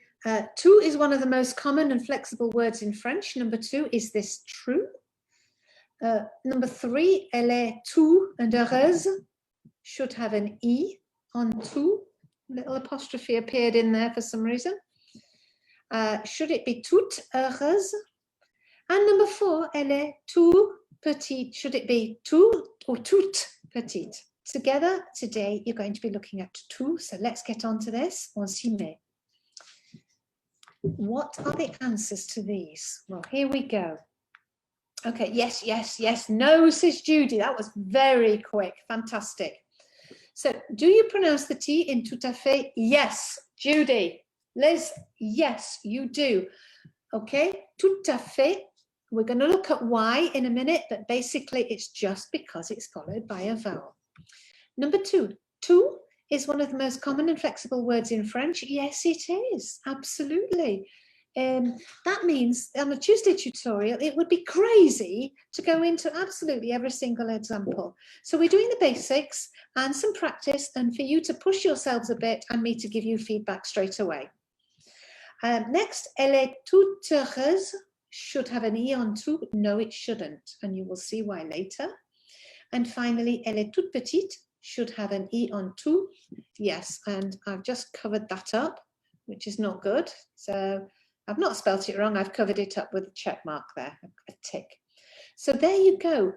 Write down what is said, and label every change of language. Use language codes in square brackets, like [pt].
[en] Tout is one of the most common and flexible words in French. Number 2, is this true? Number 3, [fr] elle est tout and heureuse, [en] should have an E on tout. Little apostrophe appeared in there for some reason. Should it be toute heureuse? And number 4, [fr] elle est tout petite. [en] Should it be tout or toute petite? Together today, you're going to be looking at tout. So let's get on to this. [fr] On s'y met. [en] What are the answers to these? Well, here we go. Okay, yes, yes, yes. No, says Judy. That was very quick. Fantastic. So, do you pronounce the T in [fr] tout à fait? [en] Yes, Judy. Liz, yes, you do. Okay, [fr] tout à fait. [en] We're going to look at why in a minute, but basically it's just because it's followed by a vowel. Number 2, tout is one of the most common and flexible words in French. Yes, it is. Absolutely. That means on a Tuesday tutorial, it would be crazy to go into absolutely every single example. So we're doing the basics and some practice and for you to push yourselves a bit and me to give you feedback straight away. Next, [fr] elle est toute heureuse [en] should have an E on tout. No, it shouldn't. And you will see why later. And finally, [fr] elle est toute petite [en] should have an E on tout. Yes, and I've just covered that up, which is not good. So I've not spelt it wrong. I've covered it up with a check mark there, a tick. So there you go.